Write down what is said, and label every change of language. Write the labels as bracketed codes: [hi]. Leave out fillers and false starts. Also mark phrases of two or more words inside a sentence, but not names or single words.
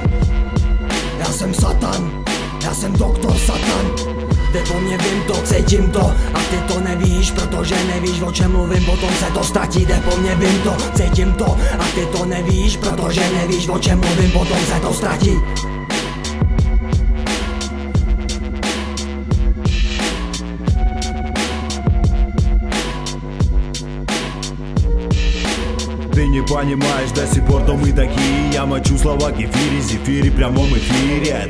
[cs] Já jsem Satan, já jsem doktor Satan. Jde po mně, vím to, cítím to. A ty to nevíš, protože nevíš, o čem mluvím. Potom se to ztratí. Jde po mně, vím to, cítím to. A ty to nevíš, protože nevíš, o čem mluvím. Potom se to ztratí. [ru] Ты не понимаешь до сих пор, кто мы такие. Я мочу слова кефире, зефире, прямом эфире.